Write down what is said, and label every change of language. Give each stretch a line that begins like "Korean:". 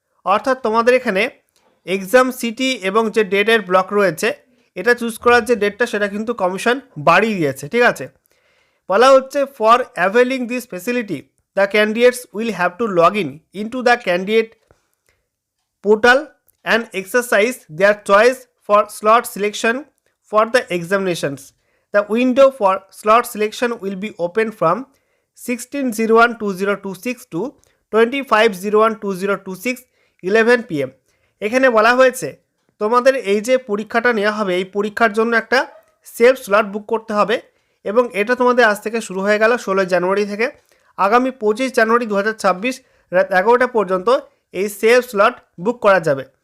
Bangla: অর্থাৎ তোমাদের এখানে এক্সাম সিটি এবং যে ডেটের ব্লক রয়েছে, এটা চুজ করার যে ডেটটা সেটা কিন্তু কমিশন বাড়িয়ে দিয়েছে, ঠিক আছে।
English: বলা হচ্ছে for availing this facility the candidates will have to log in to the candidate portal and exercise their choice for slot selection for the examinations. The window for slot selection will be open from 16/01/2026 to 25/01/2026 11 PM.
Bangla: এখানে বলা হয়েছে তোমাদের এই যে পরীক্ষাটা নেওয়া হবে, এই পরীক্ষার জন্য একটা সেলফ স্লট বুক করতে হবে এবং এটা তোমাদের আজ থেকে শুরু হয়ে গেল 16 জানুয়ারি থেকে। আগামী 25 জানুয়ারি 2026 রাত 11টা পর্যন্ত এই সেলফ স্লট বুক করা যাবে।